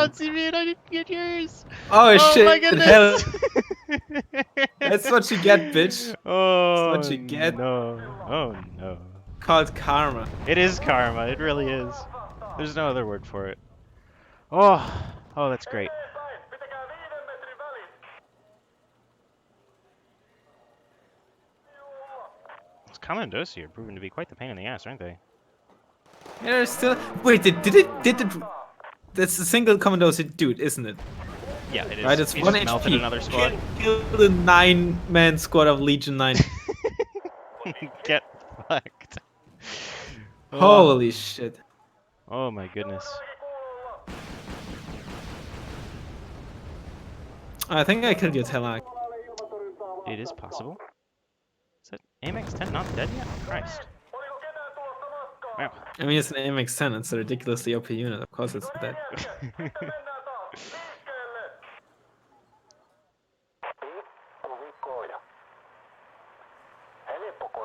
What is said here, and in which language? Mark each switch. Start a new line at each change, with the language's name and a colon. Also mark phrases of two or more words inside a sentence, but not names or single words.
English: spot, CV, and I didn't get yours. Oh, shit! my Hell, goodness. that's what you get, bitch. Oh what you get. no! Oh no! Called karma. It is karma. It really is. There's no other word for it. Oh, oh, that's great.
Finnish: Eteenpäin. Pitäkää 5 metrin välit. Joo.
English: Those commandos are proving to be quite the pain in the ass, aren't they? Yeah, there's still. Wait, did it? That's a single commandos dude, isn't it? Yeah, it is. Right, it's He one just melted HP. another squad. Kill the 9-man squad of Legion 9. Get fucked. Oh, Holy shit. oh my goodness.
Finnish: Kuulolla.
English: I think I killed your Telak.
Finnish: Puolelle ilmatorjuntaa
English: It is
Finnish: vastaan.
English: possible. Is that AMX-10 not dead yet? Christ.
Finnish: Oliko ketään tulossa matkaan?
English: Wow. I mean, it's an MX-10. It's a ridiculously OP unit. Of course, it's dead.
Finnish: Sitten mennään taas. Liikkeelle. Pikkuvikoja.